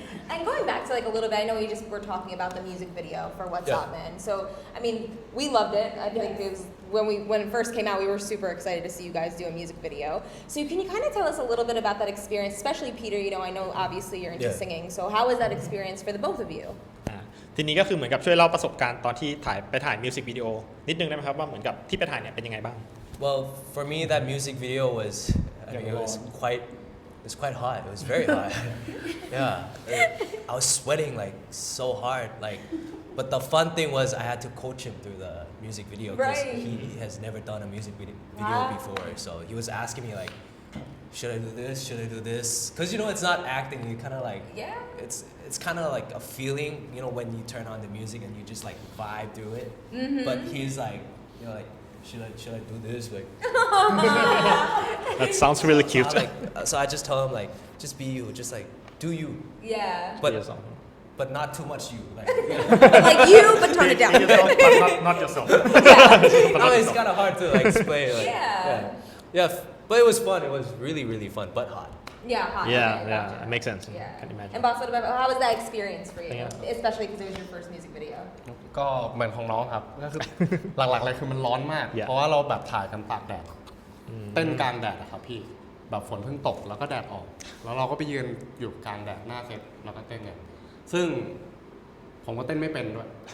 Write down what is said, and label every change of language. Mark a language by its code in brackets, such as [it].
[en] And going back to like a little bit, I know we just were talking about the music video for What's Up, Man. So, I mean, we loved it. I think it was when it first came out, we were super excited to see you guys do a music video. So, can you kind of tell us a little bit about that experience, especially Peter? I know obviously you're into singing. So, how was that experience for the both of you? [th] ทีนี้ก็คือเหมือนกับช่วยเล่าประสบการณ์ตอนที่ไปถ่ายมิวสิกวิดีโอนิดนึงได้ไหมครับว่าเหมือนกับที่ไปถ่ายเนี่ยเป็นยังไงบ้าง [en] Well, for me, that music video was, it was quite hot. It was very hot. Yeah, I was sweating like so hard. Like, but the fun thing was I had to coach him through the music video because he has never done a music video before. So he was asking me like, should I do this? Should I do this? Because it's not acting. You kind of like it's kind of like a feeling. When you turn on the music and you just like vibe through it. Mm-hmm. But he's like, like. Should I do this? Like, That sounds really cute. So I just told him like, just be you, just like do you. Yeah. But not too much you. Like, like you, but tone it down. But not yourself. It's kind of hard to like explain. Like, yeah. But it was fun. It was really, really fun, but hot. Yeah, hot. Yeah, okay, yeah, gotcha. it makes sense. Yeah. Can imagine. And Boss, how was that experience for you? Yeah. Especially because it was your first music video. [th] ก็เหมือนของน้องครับก็คือ หลักๆเลยคือมันร้อนมาก [en] Yeah. [th] เพราะว่าเราแบบถ่ายกันตากแดดเต้นกลางแดดอะครับพี่แบบฝนเพิ่งตกแล้วก็แดดออก แล้วเราก็ไปยืนอยู่กลางแดดหน้าเซตแล้วก็เต้นกันซึ่งผมก็เต้นไม่เป็นด้วย